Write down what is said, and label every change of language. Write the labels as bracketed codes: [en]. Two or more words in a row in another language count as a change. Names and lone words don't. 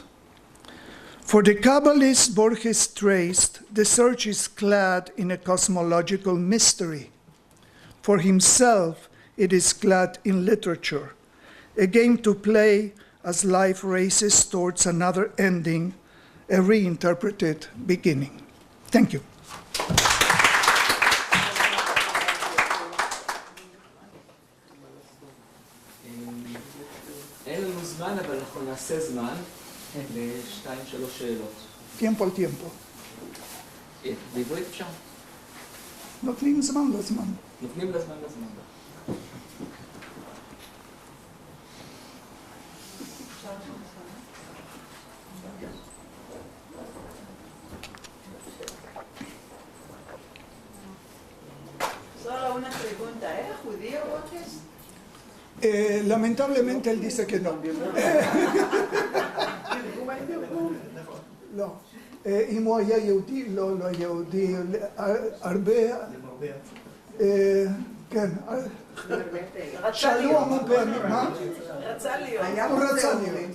[en] For the Kabbalist Borges traced, the search is clad in a cosmological mystery. For himself, it is clad in literature, a game to play as life races towards another ending, a reinterpreted beginning. Thank you. [he] אין לנו זמן, אבל אנחנו נעשה זמן לשתיים, שלוש שאלות. [es] Tiempo al tiempo. [he] בעברית אפשר? נותנים זמן לזמן. נותנים לזמן לזמן. [es] Solo una pregunta, ¿era judío Borges? Lamentablemente él dice que no. [he] לא. אם הוא היה יהודי, לא היה יהודי. הרבה... כן. שאלו המון פעמים, מה? רצה להיות. הוא רצה להיות.